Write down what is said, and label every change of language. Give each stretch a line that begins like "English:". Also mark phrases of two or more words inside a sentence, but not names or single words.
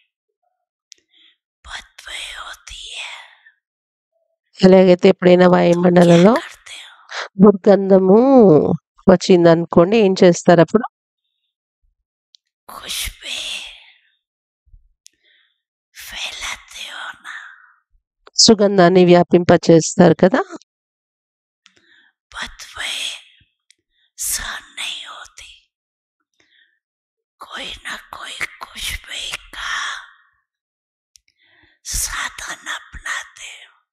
Hindi: बदबू होती है,
Telugu: ఎలాగైతే ఎప్పుడైనా
Hindi: क्या
Telugu: వాయుమండలంలో
Hindi: करते हो?
Telugu: దుర్గంధము వచ్చిందనుకోండి, ఏం చేస్తారు అప్పుడు?
Hindi: खुशबू फैलाते हो ना,
Telugu: సుగంధాన్ని వ్యాపింపచేస్తారు కదా.
Hindi: बदबू सहन नहीं होती, कोई ना कोई खुशबू का साधन अपनाते हो.